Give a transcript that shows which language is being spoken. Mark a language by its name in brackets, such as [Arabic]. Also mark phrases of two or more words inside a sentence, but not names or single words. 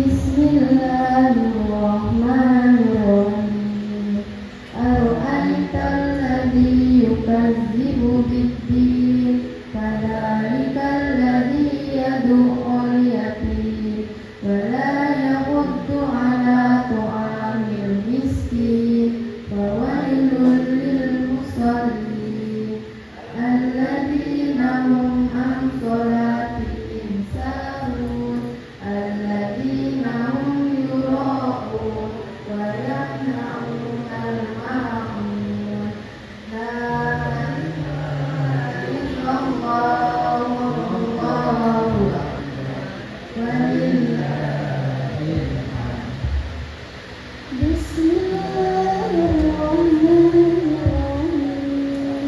[Arabic] Bismillahirrahmanirrahim. أرأيت الذي يكذب بالدين فذلك الذي يدع اليتيم ولا يحض على طعام المسكين فويل للمصلين الذين هم عن صلاتهم ساهون الذين هم يراءون ويمنعون الماعون. لا إله إلا الله والله أكبر ولله بسم الله الرحمن الرحيم.